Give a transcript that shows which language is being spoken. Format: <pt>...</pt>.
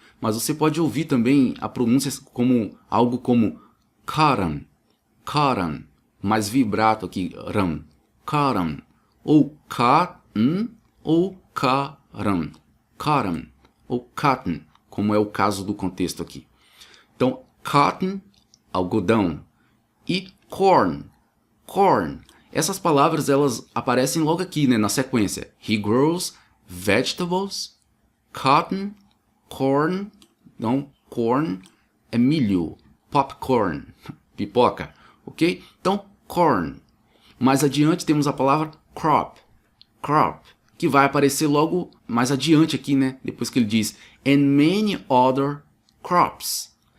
<pt>Mas você pode ouvir também a pronúncia como algo como cotton, cotton, mais vibrato aqui, ram, cotton, ou cotton, ou cotton, cotton, ou cotton, como é o caso do contexto aqui. Então, cotton, algodão, e corn, corn. Essas palavras elas aparecem logo aqui, né, na sequência.</pt> <en>He grows vegetables, cotton, corn.</en> <pt>Então, corn é milho, popcorn, pipoca, ok? Então, corn. Mais adiante temos a palavra crop, crop, que vai aparecer logo mais adiante aqui, né? Depois que ele diz</pt> <en>and many other crops.</en>